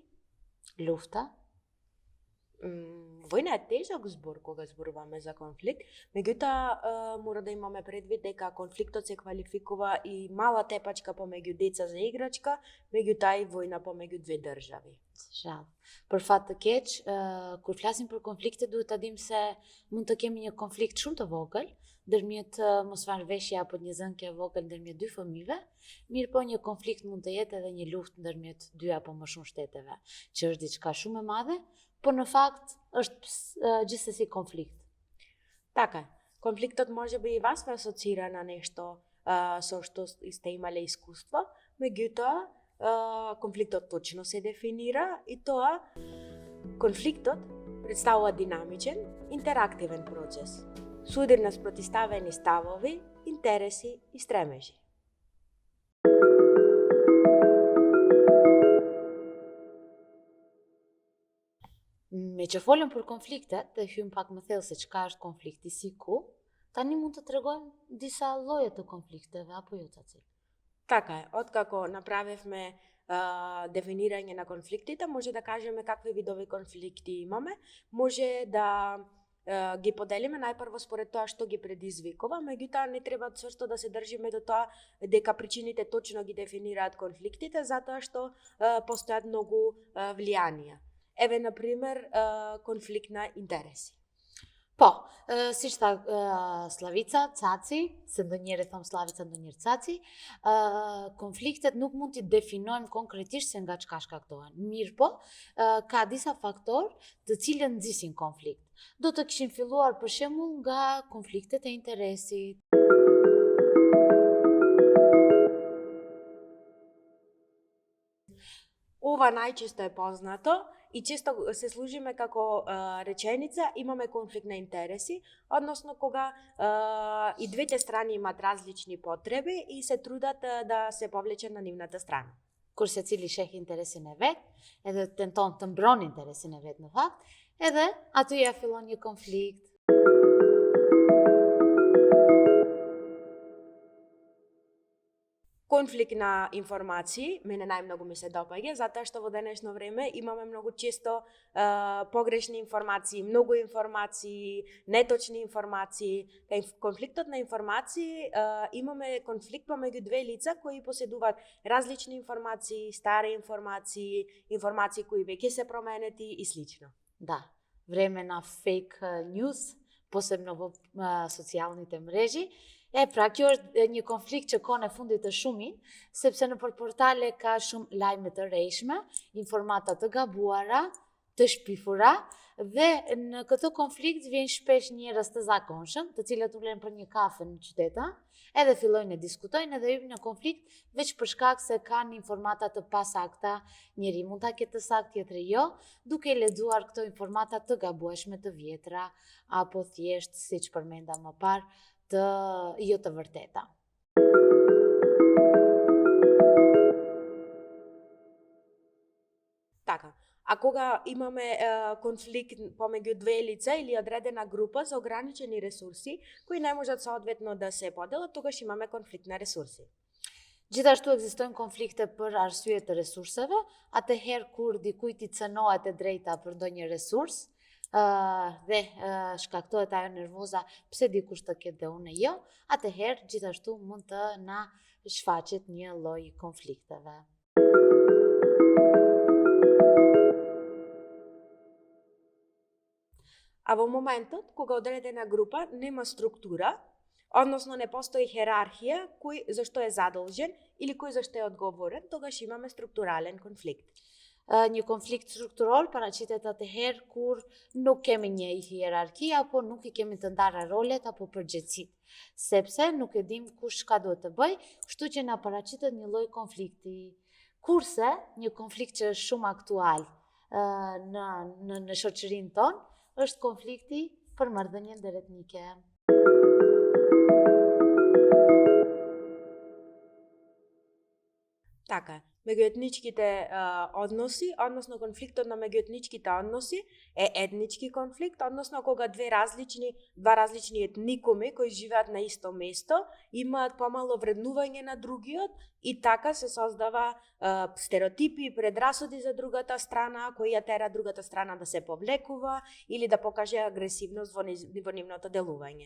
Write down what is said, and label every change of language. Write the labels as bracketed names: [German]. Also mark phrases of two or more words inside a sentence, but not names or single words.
[Albanian] Луфта. [Macedonian] Војна е тежок збор кога зборуваме за конфликт, меѓутоа мора да имаме предвид дека конфликтот се квалификува и мала тепачка помеѓу деца за играчка, меѓутоа и војна помеѓу две држави. Жал. [Albanian] Për fat të keq, kur flasim për konflikte duhet ta dim se mund të kemi një konflikt shumë të vogël ndërmjet mosmarrveshje apo një zënke e vogël ndërmjet dy fëmijëve, mirë po një konflikt mund të jetë edhe një luftë ndërmjet dy apo më shumë shteteve, që është diçka shumë e madhe, por në fakt është gjithsesi konflikt. [Macedonian] Така, конфликтот може би и вас ве асоцира на нешто со што сте имале искуство, меѓутоа конфликтот точно се дефинира и тоа конфликтот представува динамичен, интерактивен процес, судир на спротиставени ставови, интереси и стремежи. [Albanian] Me që folëm për konfliktet dhe hym pak më thellë se çka është konflikti si ku, tani mund të tregojmë disa lloje të konflikteve apo jo Caci? [Macedonian] Така е, откако направивме дефинирање на конфликтите, може да кажеме какви видови конфликти имаме, може да ги поделиме најпрво според тоа што ги предизвикува, меѓутоа не треба цврсто да се држиме до тоа дека причините точно ги дефинираат конфликтите, затоа што постојат многу влијанија. Еве, например, конфликт на интереси. [Albanian] Po, siç tha Slavica, Caci, se ndonjëherë thom Slavica, ndonjëherë Caci, konfliktet nuk mund t'i definojmë konkretisht se nga çka shkaktohen. Mirë po, ka disa faktorë të cilët nxisin konflikt. Do të kishim filluar për shembull nga konfliktet e interesit. [Macedonian] Ова најчесто е познато и често се служиме како реченица, имаме конфликт на интереси, односно кога и двете страни имаат различни потреби и се трудат да се повлечат на нивната страна. [Albanian] Kur secili sheh interesin e vet, edhe tenton të mbron interesin e vet në fakt, edhe aty ja fillon një konflikt. [Macedonian] Конфликт на информации, мене најмногу ми се допаѓа, затоа што во денешно време имаме многу често погрешни информации, многу информации, неточни информации. Конфликтот на информации, имаме конфликт помеѓу две лица кои поседуваат различни информации, стари информации, информации кои веќе се променети и слично. Да, време на [English] fake news, [Macedonian] posebno во социјалните мрежи. [Albanian] Pra, kjo është një konflikt që ka në fundit të shumin, sepse në për portale ka shumë lajme të rrejshme, informata të gabuara, të shpifura, dhe në këtë konflikt vjen shpesh njerëz të zakonshëm, të cilët ulen për një kafe në qyteta, edhe fillojnë të diskutojnë edhe hyjnë në konflikt veç për shkak se kanë informata të pasakta, njëri mund ta ketë të saktë, tjetri jo, duke lexuar këto informata të gabueshme, të vjetra, apo thjesht, siç përmenda më parë, të jo të vërteta. [Macedonian] Така, а кога имаме конфликт помеѓу две лица или одредена група за ограничени ресурси, кои не можат соодветно да се поделат, тогаш имаме конфликт на ресурси. [Albanian] Gjithashtu ekzistojnë konflikte për arsye të resurseve, atëherë kur dikujt i cënohet e drejta për ndonjë resurs, dhe shkaktohet ajo nervoza pse dikush të ketë dhe unë jo, atëherë gjithashtu mund të na shfaqet një lloj konflikteve. [Macedonian] А во моментот кога одредена група нема структура, односно не постои херархија кој зашто е задолжен или кој зашто е одговорен, тогаш имаме структурален конфликт. [Albanian] Një konflikt strukturor paraqitet atëherë kur nuk kemi një hierarki apo nuk i kemi të ndara rolet apo përgjegjësitë, sepse nuk e dim kush çka duhet të bëj, kështu që na paraqitet një lloj konflikti. Kurse një konflikt që është shumë aktual në shoqërinë tonë është konflikti për marrëdhënien ndërretnike. [Macedonian] Така е. Меѓуетничките односи, односно конфликтот на меѓуетничките односи е етнички конфликт, односно кога два различни етникуми кои живеат на исто место имаат помало вреднување на другиот и така се создава стереотипи и предрасуди за другата страна кои ја тера другата страна да се повлекува или да покаже агресивност во нивното делување.